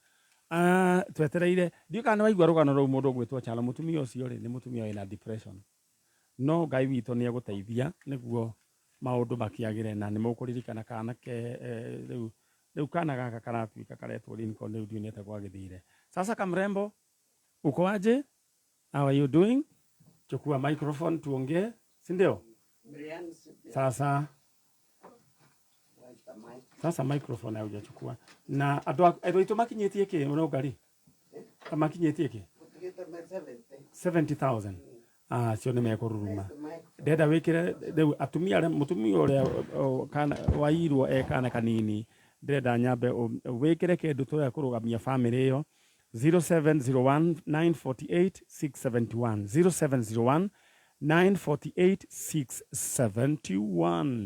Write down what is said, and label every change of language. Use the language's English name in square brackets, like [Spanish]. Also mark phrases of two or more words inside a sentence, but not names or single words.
[Kikuyu] Twetereire ndiũ kana waigua rũgano rũu mũndũ gwĩtwo Chalo. Mũtumia ũcio rĩ nĩ mũtumia wĩna depression. No Ngai witũ nĩ egũteithia nĩguo maũndũ makĩagĩre na nĩ mũkũririkana kana ke rĩu kana gaka karatuĩka karetwo Lincoln rĩu ndiũ nĩete gwagĩthire. [Swahili] Sasa Kamrembo uko aje? [English] How are you doing? [Swahili] Chukua microphone tuongee, si ndio? Sasa microphone haujachukua. [Kikuyu] Na andũ aitũ makinyĩtie kĩ Nũngari? Makinyĩtie kĩ? 70,000. Cio nĩ mekũruruma. Ndenda wĩkĩre rĩu atumia mũtumia ũrĩa kana wairwo kana kanini ndĩrenda nyambe wĩkĩre kĩndũ tũya kũrũgamia family ĩyo 0701 948 671 0701 948 671.